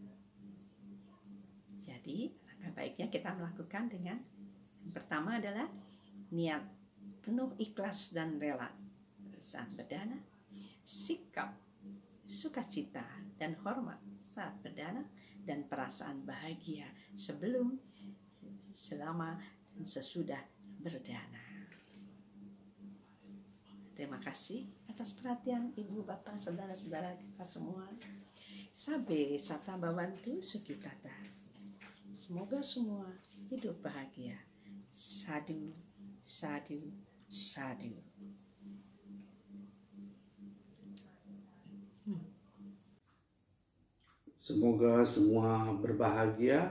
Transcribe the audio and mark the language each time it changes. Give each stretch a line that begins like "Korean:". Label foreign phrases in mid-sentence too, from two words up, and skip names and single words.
Indonesian: Jadi, baiknya kita melakukan dengan yang pertama adalah niat penuh ikhlas dan rela saat berdana, sikap sukacita dan hormat saat berdana, dan perasaan bahagia sebelum, selama, dan sesudah berdana. Terima kasih atas perhatian Ibu, Bapak, Saudara-saudara kita semua.
Pali: Sabe sata babantu sukitata.
Indonesian: Semoga semua hidup bahagia.
Pali: Sadu, sadu, sadu.
Indonesian: Semoga semua berbahagia.